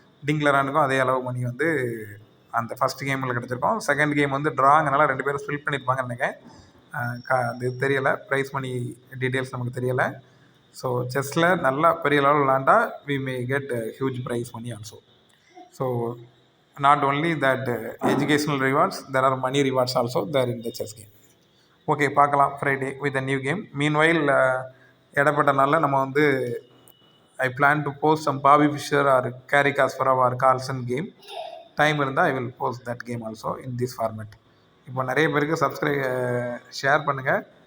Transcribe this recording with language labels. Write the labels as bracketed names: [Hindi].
[Tamil] டிங்லரானுக்கும் அதே அளவு மணி வந்து அந்த ஃபஸ்ட் கேமில் கிடச்சிருக்கோம். செகண்ட் கேம் வந்து ட்ராங்கனால 2 பேரும் ஸ்பில் பண்ணியிருப்பாங்கன்னு நினைக்கிறேன். அது தெரியலை, ப்ரைஸ் மணி டீட்டெயில்ஸ் நமக்கு தெரியலை. ஸோ செஸ்ஸில் நல்லா பெரிய லெவலில் விளாண்டா [English] We may get huge prize money also. So not only that educational rewards, there are money rewards also there in the chess game. Okay, பார்க்கலாம் Friday with a new game. Meanwhile [Tamil] இடப்பட்ட நாளில் நம்ம வந்து [English] I plan to post some Bobby Fischer or Garry Kasparov or Carlsen game. [Tamil] Time இருந்தால் [English] I will post that game also in this format. [Tamil] இப்போ நிறைய பேருக்கு share பண்ணுங்கள்.